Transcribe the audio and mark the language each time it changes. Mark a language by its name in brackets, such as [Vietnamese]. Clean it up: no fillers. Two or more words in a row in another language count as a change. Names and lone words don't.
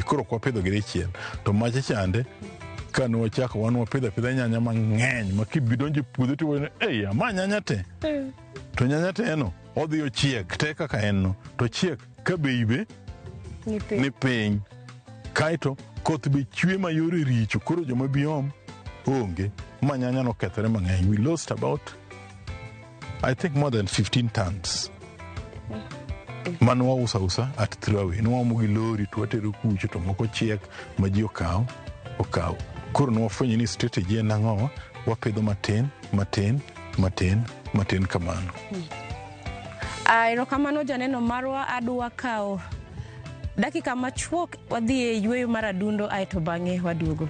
[Luo (Kenya and Tanzania)] Koro kwa pidhogi dichiel to macha chande kano wachako wan wapidho nyanya mang'eny makibidonje puodho to wene ma nyanya te. To nyanya te no odhi ochiek te kaka en no to chiek ka beibe ni piny. Kaito koth be chwe mayore richo koro joma biom onge ma nyanya no kethore mang'eny. [English] We lost about I think more than 15 tons. [Luo (Kenya and Tanzania)] Mano wausa [English] at throwaway. [Luo (Kenya and Tanzania)] Nwaomo gi lori to watero kucho to moko chiek ma ji okaw. Koro nwafwenyo ni strategy en ang'o, wapidho matin kamano. Erokamano janeno marwa, adwa kawo dakika machuok wadhi e yweyo mar adundo aeto bang'e waduogo.